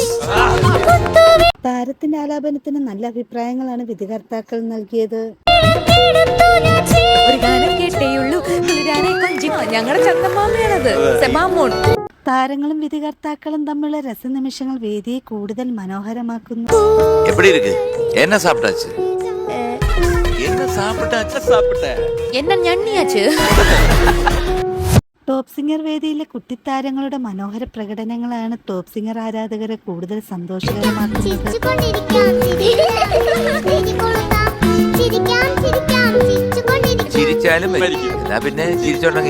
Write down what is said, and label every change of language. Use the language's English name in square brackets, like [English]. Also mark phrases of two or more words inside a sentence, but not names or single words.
[Malayalam] താരത്തിന്റെ ആലാപനത്തിന് നല്ല അഭിപ്രായങ്ങളാണ് വിധികർത്താക്കൾ നൽകിയത്. ഒരു ഗാനം കേട്ടേയുള്ളൂ, ഞങ്ങളുടെ ചന്ദമാമയാണത് സെബാമോൾ. താരങ്ങളും വിധികർത്താക്കളും തമ്മിലുള്ള രസനിമിഷങ്ങൾ വേദിയെ കൂടുതൽ മനോഹരമാക്കുന്നു. [Tamil] எப்படி இருக்கு? என்ன சாப்பிட்டாச்சு? என்ன சாப்பிட்டாச்சு? [Malayalam] എന്നെ ഞണ്ണിയാച്ച്. ടോപ്പ് സിംഗർ വേദിയിലെ കുട്ടിത്താരങ്ങളുടെ മനോഹര പ്രകടനങ്ങളാണ് ടോപ്പ് സിംഗർ ആരാധകരെ കൂടുതൽ സന്തോഷകരമാക്കുന്നത്. ചിരിച്ചാലും എന്നാ പിന്നെ ചിരിച്ചോണ്ടെങ്കിൽ